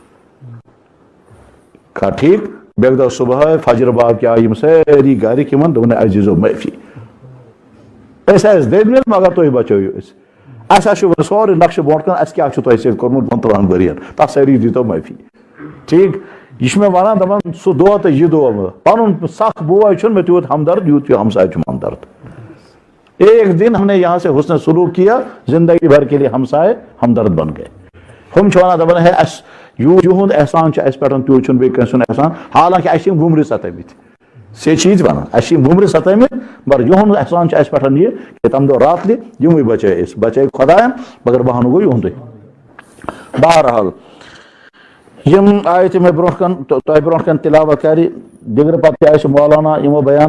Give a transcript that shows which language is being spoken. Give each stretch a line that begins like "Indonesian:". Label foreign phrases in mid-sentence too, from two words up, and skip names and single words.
Kashmiri: کھا ٹھیٖک بیٚکہِ دۄہ صبحٲے فجر باب کیٛاہ یِم سٲری گرِکۍ یِمن دوٚپُن اَسہِ دیٖزیو معٲفی أسۍ ٲسۍ دٔدمٕتۍ مگر تُہۍ بچٲیِو أسۍ اَسہِ حظ چھُ وۄنۍ سورُے نقشہٕ برونٛٹھ کَنہِ اَسہِ کیٛاہ چھُ تۄہہِ سۭتۍ کوٚرمُت 15 ؤرین تَتھ سٲری دیٖتو معٲفی ٹھیٖک یہِ چھُ مےٚ وَنان دَپان سُہ دۄہ تہٕ یہِ دۄہ وۄنۍ پَنُن سکھ بوے چھُنہٕ مےٚ تیوٗت ہمدرد یوٗت یہِ ہمساے چھُم ہمدرد
Urdu: ایک دن ہم نے یہاں سے حسن سلوک کیا زندگی بھر کے لیے ہمسائے ہمدرد بن گئے
Kashmiri: ہم چھِ وَنان دَپان ہے اَسہِ یِہُنٛد احسان چھُ اَسہِ پٮ۪ٹھ تیوٗت چھُنہٕ بیٚیہِ کٲنٛسہِ ہُنٛد احسان حالانکہِ اَسہِ چھِ یِم وُمرِ ستٲمٕتۍ سے چیٖز وَنان اَسہِ چھِ یِم وُمرِ ستٲمٕتۍ مگر یِہُنٛد احسان چھُ اَسہِ پٮ۪ٹھ یہِ کہِ تَمہِ دۄہ راتلہِ یِموٕے بچٲے أسۍ بچٲے خۄداین مگر بہانہٕ گوٚو یِہُنٛدُے بہرحال یِم آیتہِ مےٚ برونٛٹھ کَن تۄہہِ برونٛٹھ کَن تِلاوت کرِ دِگرٕ پتہٕ تہِ آسہِ مولانا یِمو بیان